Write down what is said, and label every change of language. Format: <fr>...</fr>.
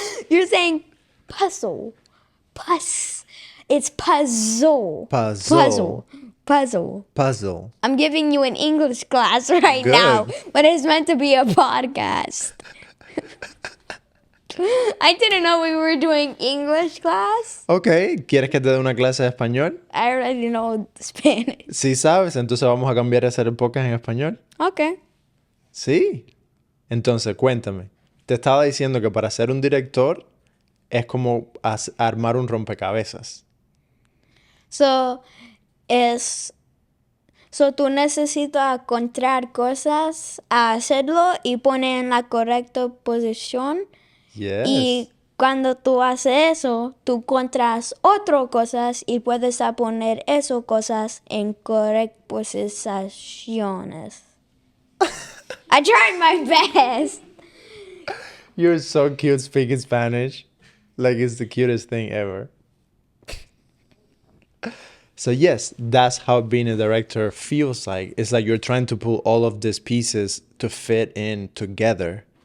<en>You're saying puzzle. Pus. It's puzzle. Puzzle. Puzzle. Puzzle. Puzzle. I'm giving you an English class right Good. now, but it's meant to be a podcast. I didn't know we were doing English class.</en> <es>Ok, ¿quieres que te dé una clase de español?</es> <en>I already know Spanish.</en> <es>Sí sabes, entonces vamos a cambiar a hacer el podcast en español.</es> <en>Okay.</en> <es>Sí. Entonces, cuéntame. Te estaba diciendo que para ser un director es como armar un rompecabezas. So tú necesitas encontrar cosas, hacerlo y poner en la correcta posición.</es> <en>Yes.</en> <es>Y cuando tú haces eso, tú encuentras otras cosas y puedes poner esas cosas en correctas posiciones.</es> <en>I tried my best. You're so cute speaking Spanish. Like it's the cutest thing ever. So yes, that's how being a director feels like. It's like you're trying to pull all of these pieces to fit in together.</en>